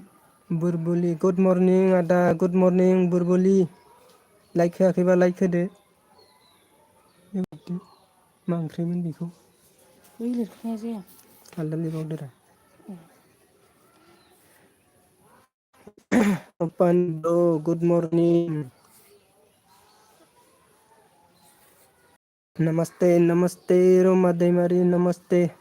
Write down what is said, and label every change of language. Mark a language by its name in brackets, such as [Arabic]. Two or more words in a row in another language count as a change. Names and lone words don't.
[Bodo] बुरबुलि [English] good morning [Bodo] आदा [English] good morning [Bodo] बुरबुलि लाइक होआखैबा लाइक होदो मा ओंख्रिमोन बेखौ बै लिरखानाया जाया आलदा लिरबावदोरा [English] good morning [Bodo] नमस्ते नमस्ते रोमा दैमारि नमस्ते